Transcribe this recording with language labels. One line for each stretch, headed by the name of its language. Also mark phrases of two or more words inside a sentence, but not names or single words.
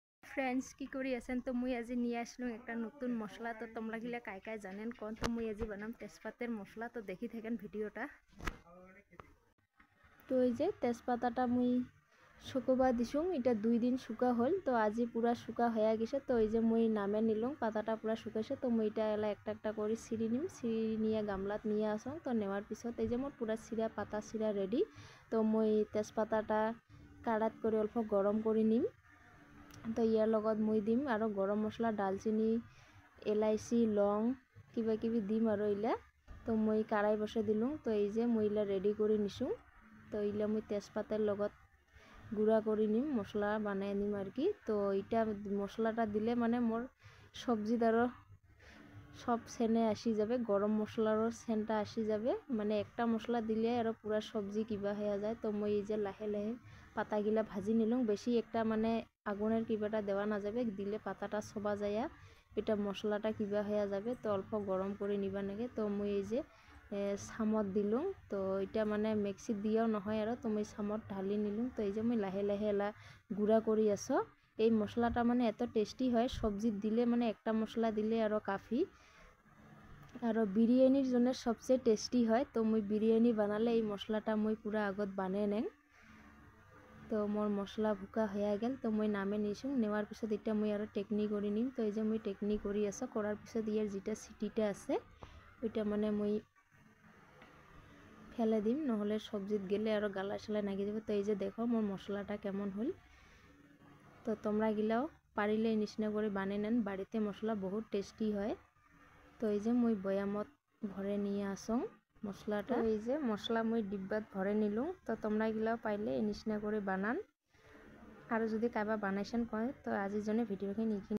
Rangpuri: ফ্রেন্ডস কি করি আছেন তো মুই আজি নিয়ে আসলাম একটা নতুন মশলা তো তোমরা গিলা কাই কাই জানেন কোন তো মুই আজি বানাম তেজপাতের মশলা তো দেখি থাকেন ভিডিওটা তো এই যে তেজপাতাটা মুই শুকোবা দিছুম এটা 2 দিন শুকা হল তো আজি পুরা শুকা হয়ে গেছে তো এই যে মুই নামে নিলুম পাতাটা পুরা শুকাইছে তো মুই এটা এলা একটা একটা করে ছিঁড়ি নিম ছিঁড়ি নিয়ে গামলাত নিয়ে আসং তো নেওয়ার পিছত এই যে মোর পুরা ছিঁড়া পাতা ছিঁড়া রেডি তো মুই তেজপাতাটা কাড়াত করে অল্প গরম করে নিম তো ইয়ার লগত মুই দিম আর গরম মশলা ডালচিনি এলাইচি লং কিবা কিবি দিম আর ইলা তো মুই কাড়াই বসে দিলুম তো এই যে মুই ইলা রেডি করে নিছুম তো ইলা মুই তেজপাতের লগত গুঁড়া করে নিম মশলা বানাই নিম আর কি তো এটা মশলাটা দিলে মানে মোর সবজিত আরও সব সেনে আসি যাবে গরম মশলারও সেনটা আসি যাবে মানে একটা মশলা দিলে আরও পুরা সবজি কিবা হয়ে যায় তো মই এই যে লাহে লাহে পাতাগিলা ভাজি নিলুম বেশি একটা মানে আগুনের কিবাটা দেওয়া না যাবে দিলে পাতাটা সবা যায় এটা মশলাটা কিবা হয়ে যাবে তো অল্প গরম করে নিবা নাগে তো মই এই যে চামত দিলুম তো এটা মানে মিক্সিত দিয়াও নহয় আর তো মই চামত ঢালি নিলুম তো এই যে মই লাহে লাহে এলা গুঁড়া করে আছো এই মশলাটা মানে এত টেস্টি হয় সবজিত দিলে মানে একটা মশলা দিলে আরও কাফি আর বিরিয়ানির জন্য সবচেয়ে টেস্টি হয় তো মই বিরিয়ানি বানালে এই মশলাটা মই পুরা আগত বানাই নেং তো মোর মশলা ভুকা হয়ে গেল তো মই নামে নিছুম নেওয়ার পিছত এটা মই আর টেকনি করে নিম তো এই যে মই টেকনি করে আছো করার পিছত ইয়ার যেটা সিটিটা আছে ওইটা মানে মই ফেলে দিম নহলে সবজিত গেলে আর গালা সালা নাগি যাবে তো এই যে দেখো মোর মশলাটা কেমন হল তো তোমরা গিলাও পারিলে এই নিচিনা করে বানিয়ে নেন বাড়িতে মশলা বহুত টেস্টি হয় তো এই যে মই বয়ামত ভরে নিয়ে আসং মশলাটা এই যে মশলা মই ডিব্বাত ভরে নিলুম তো তোমরা গিলাও পাইলে এই নিচিনা করে বানান আর যদি কাবা বানাইছেন কয় তো আজির জন্য ভিডিওখিনি